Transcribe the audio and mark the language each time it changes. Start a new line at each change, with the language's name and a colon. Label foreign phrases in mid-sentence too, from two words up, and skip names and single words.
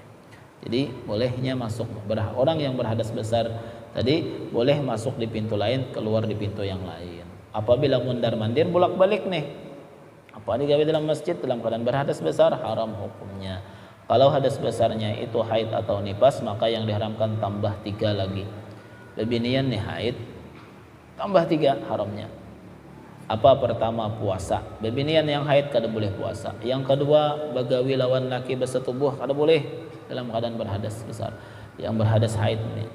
Indonesian: Jadi bolehnya masuk orang yang berhadas besar tadi boleh masuk di pintu lain, keluar di pintu yang lain. Apabila mundar-mandir bolak-balik nih, apa digawe dalam masjid dalam keadaan berhadas besar, haram hukumnya. Kalau hadas besarnya itu haid atau nifas, maka yang diharamkan tambah 3 lagi.
Banjar: Bebinian nih haid, tambah 3 haramnya.
Indonesian: Apa pertama puasa.
Banjar: Bebinian yang haid kada boleh puasa. Yang kedua bagawi lawan laki bersetubuh kada boleh dalam keadaan berhadas besar.
Indonesian: Yang berhadas haid ini.